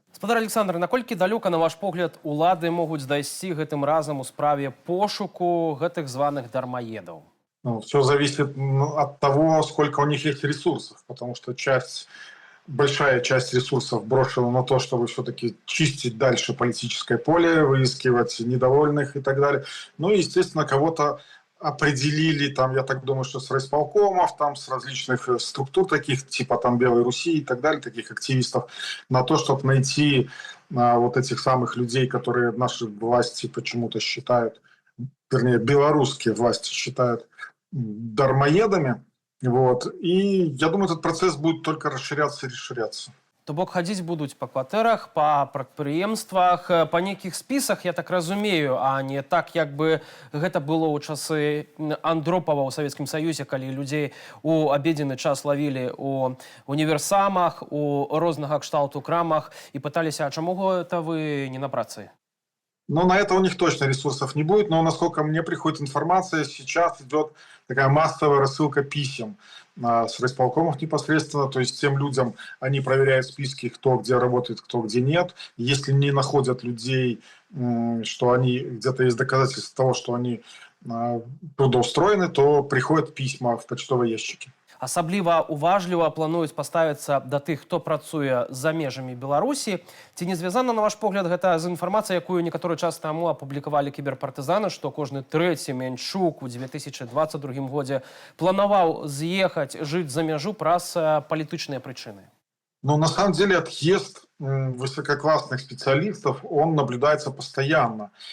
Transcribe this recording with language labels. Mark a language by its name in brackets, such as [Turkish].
[Belarusian] Спадар Александр, наколькі далёка, на ваш погляд, улады могуць дайсці гэтым разам у справе пошуку гэтых званых дармаедаў? [Russian] Ну, все зависит от того, сколько у них есть ресурсов, потому что большая часть ресурсов брошена на то, чтобы все-таки чистить дальше политическое поле, выискивать недовольных и так далее. Ну и, естественно, кого-то определили, там, я так думаю, что с райисполкомов, там, с различных структур таких, типа там Белой Руси и так далее, таких активистов, на то, чтобы найти вот этих самых людей, которые наши власти почему-то считают, вернее, белорусские власти считают дармоедами. Вот. И я думаю, этот процесс будет только расширяться и расширяться. [Belarusian] То бок хадзіць будуць па кватэрах, па прадпрыемствах, па нейкіх спісах, я так разумею, а не так, як бы гэта было ў часы Андропава ў Савецкім Саюзе, калі людзей у абедзены час лавілі ў універсамах, у рознага кшталту крамах і пыталіся, а чаму гэта вы не на працы? [Russian] Но на это у них точно ресурсов не будет. Но, насколько мне приходит информация, сейчас идет такая массовая рассылка писем с райисполкомов непосредственно. То есть тем людям они проверяют списки, кто где работает, кто где нет. Если не находят людей, что они где-то есть доказательства того, что они трудоустроены, то приходят письма в почтовые ящики. [Belarusian] Асабліва уважліва плануюць паставіцца да тых, хто працуе за межамі Беларусі. Ці не звязана, на ваш погляд, гэта з інфармацыяй, якую некаторы час таму апублікавалі кіберпартызаны, што кожны трэці Менчук у 2022 годзе планаваў з'ехаць жыць за мяжу праз палітычныя прычыны? [Russian] Но на самом деле отъезд высококлассных специалистов, он наблюдается постоянно.